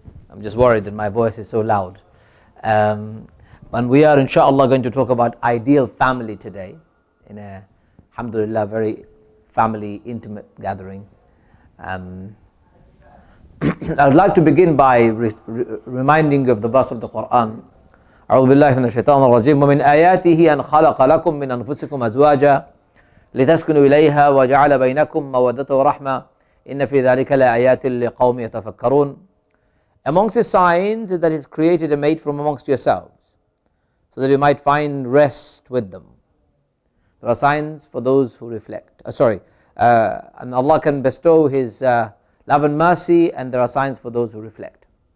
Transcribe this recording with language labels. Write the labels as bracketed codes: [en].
[en] I'm just worried that my voice is so loud. And we are inshallah going to talk about ideal family today in a, alhamdulillah, very family intimate gathering. I would like to begin by reminding you of the verse of the Quran. [ar] أعوذ بالله من الشيطان الرجيم ومن آياته أن خلق لكم من أنفسكم أزواجا لتسكنوا إليها وجعل بينكم مودة ورحمة إن في ذلك لآيات لقوم يتفكرون. [en] Amongst his signs is that he's created a mate from amongst yourselves so that you might find rest with them. There are signs for those who reflect. And Allah can bestow his love and mercy, and there are signs for those who reflect.